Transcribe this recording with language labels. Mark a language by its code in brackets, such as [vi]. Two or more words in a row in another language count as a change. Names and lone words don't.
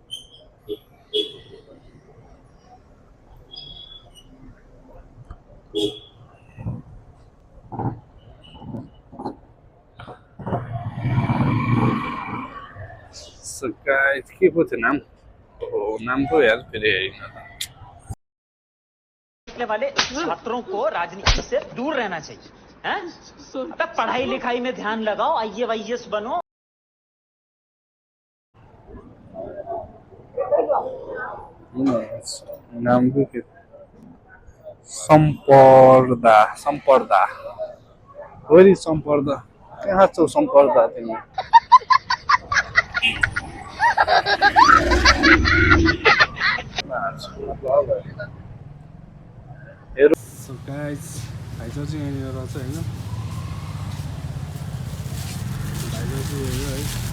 [ne] गाइस के पो थियो नाम, नाम पो यार फेरि [hi] सीखने वाले छात्रों को राजनीति से दूर रहना चाहिए हैं? अबे पढ़ाई लिखाई में ध्यान लगाओ, IAS बनो। [ne] नाम पो के सम्पर्दा हो नि, सम्पर्दा कहाँ छौ सम्पर्दा तिमी। [en] so guys [ne] भाइजा चाहिँ यहाँनिर रहेछ होइन, भाइजा चाहिँ हेऱ्यो है